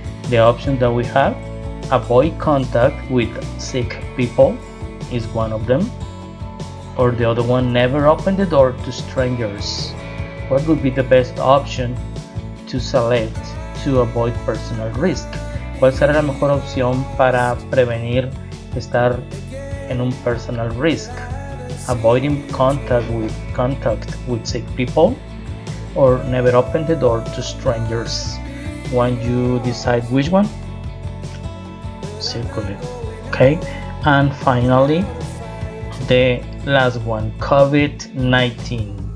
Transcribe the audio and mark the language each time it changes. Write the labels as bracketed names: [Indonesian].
[English] The option that we have, avoid contact with sick people is one of them, or the other one, never open the door to strangers. What would be the best option to select to avoid personal risk? [Spanish] ¿Cuál será la mejor opción para prevenir estar en un [English] personal risk? Avoiding contact with sick people, or never open the door to strangers. Once you decide which one, circle it. Okay, and finally the last one, COVID-19.